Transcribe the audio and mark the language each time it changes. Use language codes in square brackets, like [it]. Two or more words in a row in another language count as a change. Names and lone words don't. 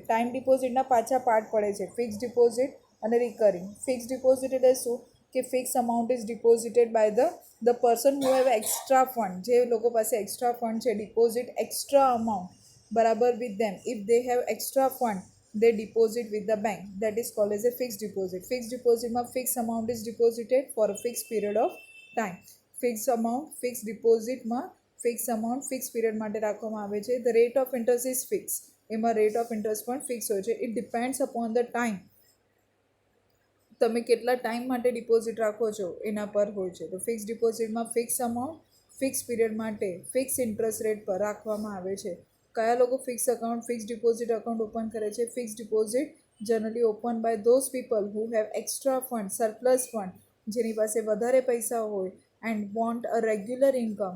[en] time depositના [gu] પાછા પાર્ટ પડે છે, [en] fixed deposit [gu] અને રિકરિંગ. [en] fixed deposit [gu] એટલે શું કે [en] fixed amount is deposited by the person who have extra fund. [gu] જે લોકો પાસે [en] extra fund છે, deposit extra amount બરાબર with them. if they have extra fund, they deposit with the bank. That is called as a fixed deposit. Fixed deposit માં fixed amount is deposited for a fixed period of time. Fixed amount, fixed deposit માં fixed amount fixed period [gu] માટે રાખવામાં આવે છે. [en] The rate of interest is fixed. [gu] એમાં [en] rate of interest [gu] પણ ફિક્સ હોય છે. [en] It depends upon the time. [gu] તમે કેટલા ટાઈમ માટે ડિપોઝિટ રાખો છો એના પર હોય છે. [en] તો fixed depositમાં fixed amount fixed period માટે fixed interest rate [gu] પર રાખવામાં આવે છે. કયા લોકો [en] fixed account, fixed deposit account open [gu] કરે છે? [en] fixed deposit generally open by those people who have extra fund, surplus fund, [gu] જેની પાસે વધારે પૈસા હોય [en] and want a regular income.